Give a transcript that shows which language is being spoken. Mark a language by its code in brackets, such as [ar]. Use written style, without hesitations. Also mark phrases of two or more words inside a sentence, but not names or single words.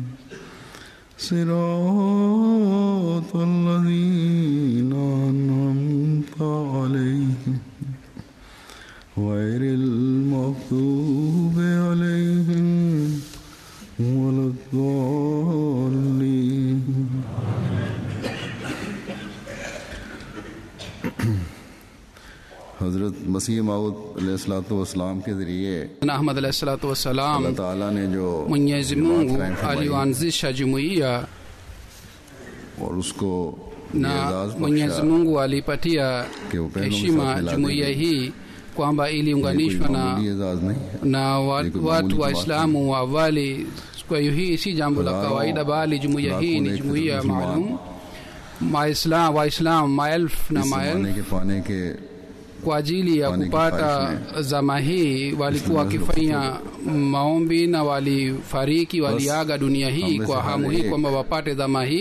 [ar] صراط الذين أنعمت عليهم غير المغضوب عليهم ولا الضالين. [ur] حضرت مسیح موعود [ar] عليه الصلاة والسلام [ur] کے ذریعے [ar] أحمد عليه الصلاة والسلام, [ur] اللہ تعالیٰ نے جو [sw] Mwenyezi Mungu alianzisha jumuiya [ur] اور اس کو [sw] na Mwenyezi Mungu alipatia heshima jumuiya hii kwamba iliunganishwa na watu Waislamu wa awali. Kwa hiyo hii si jambo la kawaida, bali jumuiya hii ni jumuiya maalum. Waislamu maelfu na maelfu kwa ajili ya kupata zama hii walikuwa wakifanya maombi na walifariki, waliaga dunia hii kwa hamu hii kwamba wapate zama hii.